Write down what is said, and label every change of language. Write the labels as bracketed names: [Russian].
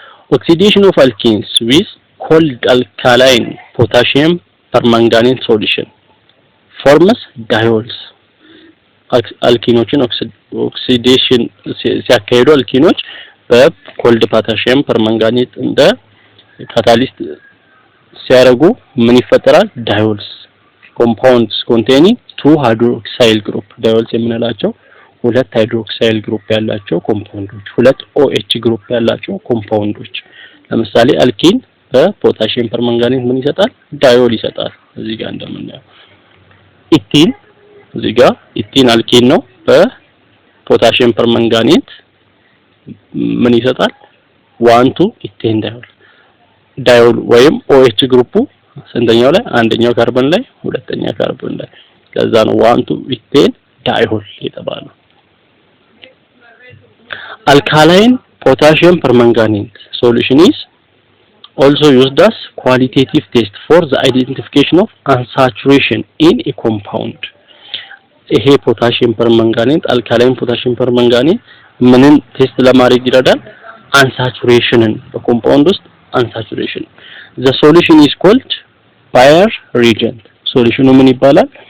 [English] Oxidation of alkenes with cold alkaline potassium permanganate solution forms diols. [Amharic] አልኪኖችን ኦክሲዴሽን ሲያካሂዱ አልኪኖች በኮልድ ፖታሺየም ፐርማንጋኔት እንደ ካታሊስት ሲያረጉ ምን ይፈጠራል? [English] ዳዮልስ compounds containing two hydroxyl group. [Amharic] ዳዮልስ የምንላቸው ሁለት ሃይድሮክሳይል ግሩፕ ያላቸው ኮምፓውንዶች፣ ሁለት OH ግሩፕ ያላቸው ኮምፓውንዶች። ለምሳሌ አልኪን በፖታሺየም ፐርማንጋኔት ምን ይሰጣል? ዳዮል ይሰጣል። እዚህ ጋር እንደምናየው ኢቲን፣ እዚህ ጋር ኢቲን አልኪን ነው። በፖታሺየም ፐርማንጋኔት ምን ይሰጣል? 1 ኢቴን ዳዮል ወይም OH ግሩፑ ስንተኛው ላይ? አንደኛው ካርበን ላይ፣ ሁለተኛ ካርበን ላይ። ከዛ ነው 1 ኢቴን ዳዮል የተባለው። [English] Alkaline potassium permanganate solution is also used as qualitative test for the identification of unsaturation in a compound. [Amharic] ይሄ ፖታሺየም ፐርማንጋኔት አልካላይን ፖታሺየም ፐርማንጋኔት ምንን ቴስት ለማድረግ ይረዳል? አንሳቹሬሽንን፣ በኮምፓውንድ ውስጥ አንሳቹሬሽን። [English] the solution is called Bayer reagent. [Amharic] ሶሉሽኑ ምን ይባላል?